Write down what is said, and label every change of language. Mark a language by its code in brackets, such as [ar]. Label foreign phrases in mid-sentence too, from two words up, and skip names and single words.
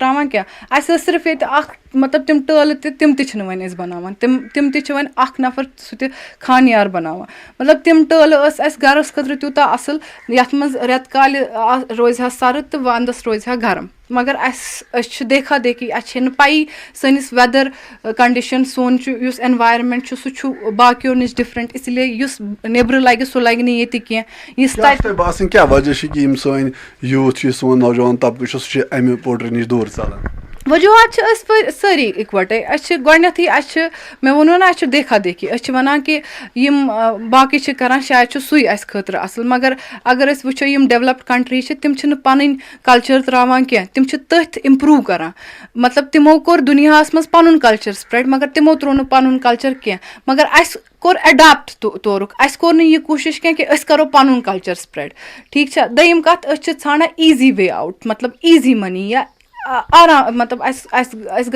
[ks] ترٛاوان کینٛہہ اَسہِ ٲس صرف ییٚتہِ اَکھ مطلب تِم ٹٲلہٕ تِم تہِ چھِنہٕ وۄنۍ أسۍ بَناوان تِم تہِ چھِ وۄنۍ اَکھ نَفر سُہ تہِ خانیار بَناوان مطلب تِم ٹٲلہٕ ٲس اَسہِ گَرَس خٲطرٕ تیوٗتاہ اَصٕل یَتھ منٛز رٮ۪تہٕ کالہِ روزِ ہا سَرٕد تہٕ وَندَس روزِ ہا گرم مگر أسۍ چھِ دیکھا دیکھی اَسہِ چھَنہٕ پَیی سٲنِس [en] weather condition [ks] سون چھُ یُس اٮ۪نوارمٮ۪نٛٹ چھُ سُہ چھُ باقیو نِش ڈِفرَنٛٹ [ur] اسی لیے [ks] یُس نیٚبرٕ لَگہِ سُہ لَگہِ نہٕ ییٚتہِ کینٛہہ یُس تَتہِ باسان کیٛاہ وجہ چھِ کہِ یِم سٲنۍ یوٗتھ چھُ سون نوجوان طبقہٕ چھُ سُہ چھُ اَمہِ پوٹری نِش دوٗر ژَلان وجوٗہات چھِ أسۍ سٲری اِکوَٹَے أسۍ چھِ گۄڈنٮ۪تھٕے اَسہِ چھِ مےٚ ووٚنوُ نہ اَسہِ چھُ دیکھا دیکھی أسۍ چھِ وَنان کہِ یِم باقٕے چھِ کَران شاید چھُ سُے اَسہِ خٲطرٕ اَصٕل مگر اگر أسۍ وٕچھو یِم [en] developed country [ks] چھِ تِم چھِنہٕ پَنٕنۍ کَلچَر ترٛاوان کینٛہہ تِم چھِ تٔتھۍ اِمپرٛوٗ کَران مطلب تِمو کوٚر دُنیاہَس منٛز پَنُن [en] culture spread [ks] مگر تِمو ترٛوو نہٕ پَنُن کَلچَر کینٛہہ مگر اَسہِ کوٚر اٮ۪ڈاپٹ تورُک اَسہِ کوٚر نہٕ یہِ کوٗشِش کینٛہہ کہِ أسۍ کَرو پَنُن [en] culture spread [ks] ٹھیٖک چھا دوٚیِم کَتھ أسۍ چھِ ژھانڈان [en] easy way out [ks] مطلب [en] easy money [ks] یا آرام مطلب اَسہِ گژھِ